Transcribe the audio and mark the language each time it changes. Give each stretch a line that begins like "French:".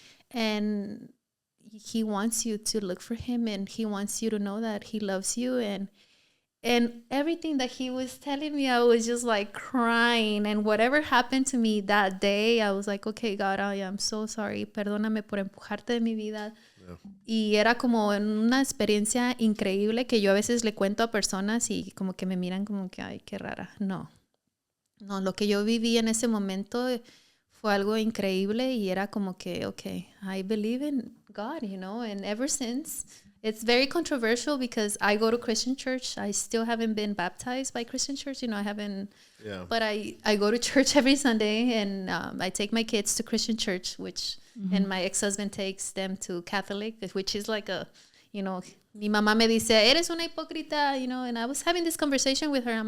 English: And he wants you to look for him, and he wants you to know that he loves you. And everything that he was telling me, I was just like crying. And whatever happened to me that day, I was like, okay, God, I am so sorry.
Spanish: Perdóname por empujarte de mi vida. Yeah. Y era como una experiencia increíble que yo a veces le cuento a personas y como que me miran como que, ay, qué rara. No, lo que yo viví en ese momento fue algo increíble y era como que,
English: okay, I believe in God, and ever since. It's very controversial because I go to Christian church. I still haven't been baptized by Christian church. I haven't. Yeah. But I go to church every Sunday, and I take my kids to Christian church, and my ex-husband takes them to Catholic, which is like a,
Spanish: mi mamá me dice, eres una hipócrita,
English: and I was having this conversation with her.